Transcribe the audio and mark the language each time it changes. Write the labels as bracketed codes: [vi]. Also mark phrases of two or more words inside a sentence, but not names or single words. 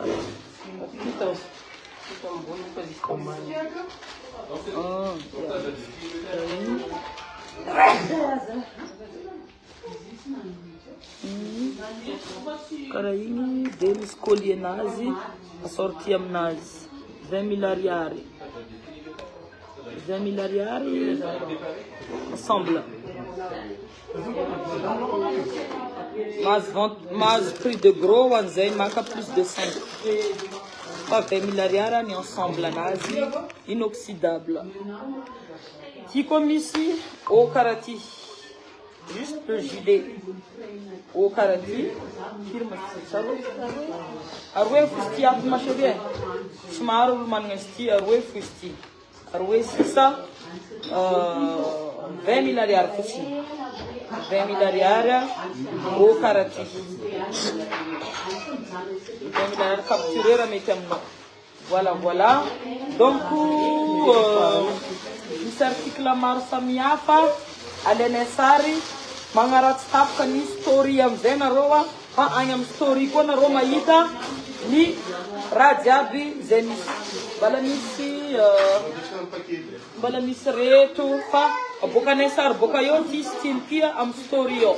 [mg] Karaha igny dia misy collier nazy assorti aminazy 20 000 ariary. 20 000 ariary ensemble. Mas [fr] prix de gros [mg] an'izay maka [fr] plus de 5. [mg] Fa 20 000 ariary ny ensemble anazy inoxydable. Ty koa misy au karaha ty. [fr] Juste le gilet. Au [mg] karaha ty. Firma tsaro. Aroe fosty aby masherie. Somaro olo managna izy ty aroe fosty. Aroe sisa 20 000 ariary fotsiny. 20 000 ariary au karaha ty. 20 000 ariary capturé raha mety aminao. Voilà. Donc misy article maro samihafa alaina sary magnaratsy tapaka ny story amizay nareo fa agny amin'ny story koa nareo mahita ny raha jiaby zay misy. Mbala misy reto fa abokanay sary boka eo ty style tia amin'ny story eo.